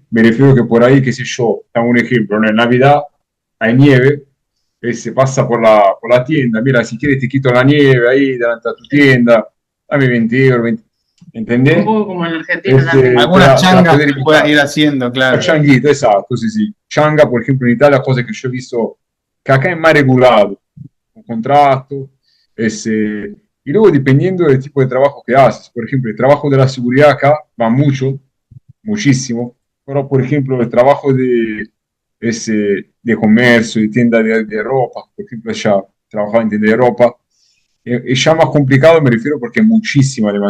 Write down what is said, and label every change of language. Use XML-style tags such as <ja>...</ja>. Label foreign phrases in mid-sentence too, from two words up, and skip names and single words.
<es>Me refiero que por ahí, qué sé yo, dame un ejemplo, ¿no? En Navidad hay nieve, se pasa por la tienda, mira, si quieres te quito la nieve ahí delante de tu Sí. tienda, dame 20 euros, 20, Un ¿entendés? poco como en Argentina también. Algunas Te la changas podés que puedas evitar. ir haciendo, La claro. changuita,</es> <it>esatto, sì, sì.</it> <es>Changa, por ejemplo,</es> <it>in Italia, cose che</it> <es>yo he visto que acá es más regulado, un contrato, y luego dependiendo del tipo de trabajo que haces. Por ejemplo, el trabajo de la seguridad acá va mucho, muchísimo, pero por ejemplo, el trabajo de comercio, de tienda de ropa, por ejemplo, ya trabajaba en tienda de ropa, es ya más complicado, me refiero porque es muchísimo, además.</es>